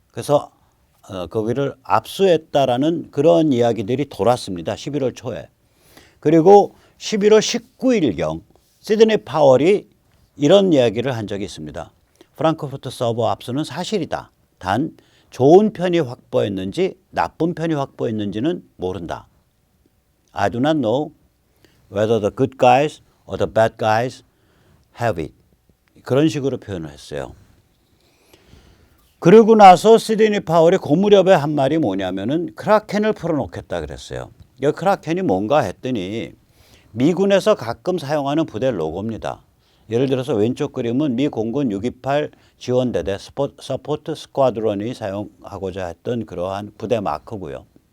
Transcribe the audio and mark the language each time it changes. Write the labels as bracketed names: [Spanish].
[Korean] 그래서 거기를 압수했다라는 그런 이야기들이 돌았습니다. 11월 초에. 그리고 11월 19일경 시드니 파월이 이런 이야기를 한 적이 있습니다. 프랑크푸르트 서버 압수는 사실이다. 단 좋은 편이 확보했는지 나쁜 편이 확보했는지는 모른다. [English] I do not know whether the good guys or the bad guys have it. [Korean] 그런 식으로 표현을 했어요. 그러고 나서 시드니 파월이 그 무렵에 한 말이 뭐냐면은 크라켄을 풀어놓겠다 그랬어요. 이 크라켄이 뭔가 했더니 미군에서 가끔 사용하는 부대 로고입니다. 예를 들어서 왼쪽 그림은 미 공군 628 지원대대 서포트 스쿼드론이 사용하고자 했던 그러한 부대 마크고요.